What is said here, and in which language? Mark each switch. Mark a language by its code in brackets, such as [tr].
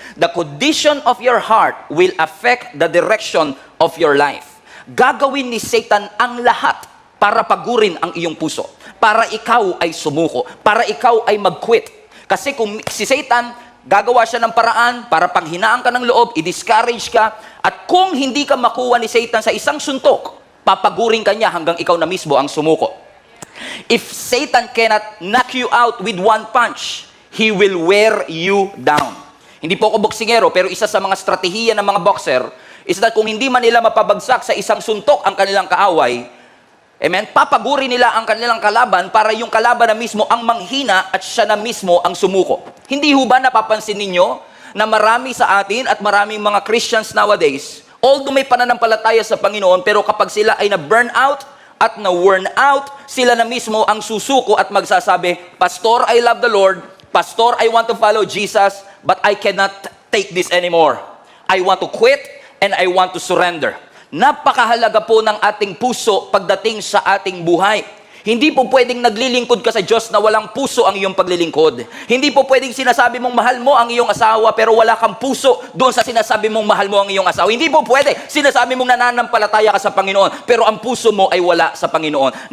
[en] The condition of your heart will affect the direction of your life. [tl] Gagawin ni Satan ang lahat para pagurin ang iyong puso. Para ikaw ay sumuko. Para ikaw ay mag-quit. Kasi kung si Satan, gagawa siya ng paraan para panghinaan ka ng loob, i-discourage ka, at kung hindi ka makuha ni Satan sa isang suntok, papagurin ka niya hanggang ikaw na mismo ang sumuko. [en] If Satan cannot knock you out with one punch, he will wear you down. [tl] Hindi po ako boksingero, pero isa sa mga strategiya ng mga boxer is that kung hindi man nila mapabagsak sa isang suntok ang kanilang kaaway, amen, papaguri nila ang kanilang kalaban para yung kalaban na mismo ang manghina at siya na mismo ang sumuko. Hindi ho ba napapansin ninyo na marami sa atin at maraming mga Christians nowadays, although may pananampalataya sa Panginoon, pero kapag sila ay na-burn out at na-worn out, sila na mismo ang susuko at magsasabi, Pastor, [en] I love the Lord. Pastor, I want to follow Jesus, but I cannot take this anymore. I want to quit and I want to surrender. [tl] Napakahalaga po ng ating puso pagdating sa ating buhay. Hindi po pwedeng naglilingkod ka sa Diyos na walang puso ang iyong paglilingkod. Hindi po pwedeng sinasabi mong mahal mo ang iyong asawa pero wala kang puso doon sa sinasabi mong mahal mo ang iyong asawa. Hindi po pwede. Sinasabi mong nananampalataya ka sa Panginoon pero ang puso mo ay wala sa Panginoon.